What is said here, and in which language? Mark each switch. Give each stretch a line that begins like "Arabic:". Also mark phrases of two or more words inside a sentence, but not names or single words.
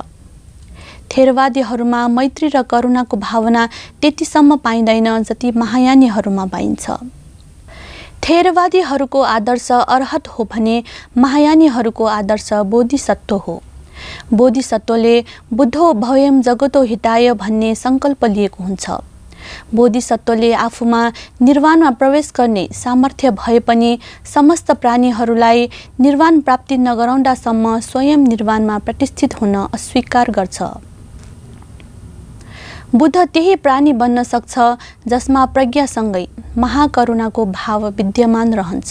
Nepali: थेरवादीहरूमा मैत्री र करुणाको भावना त्यतिसम्म पाइँदैन जति महायानीहरूमा पाइन्छ। थेरवादीहरूको आदर्श अर्हत हो भने महायानीहरूको आदर्श बोधिसत्व हो। बोधिसत्वले
Sanskrit: बुद्धो भयं जगतो हिताय
Nepali: भन्ने सङ्कल्प लिएको हुन्छ। बोधिसत्वले आफूमा निर्वाणमा प्रवेश गर्ने सामर्थ्य भए पनि समस्त प्राणीहरूलाई निर्वाण प्राप्ति नगराउँदासम्म स्वयं निर्वाणमा प्रतिष्ठित हुन अस्वीकार गर्छ। बुद्ध त्यही प्राणी बन्न सक्छ जसमा प्रज्ञासँगै महाकरुणाको भाव विद्यमान रहन्छ।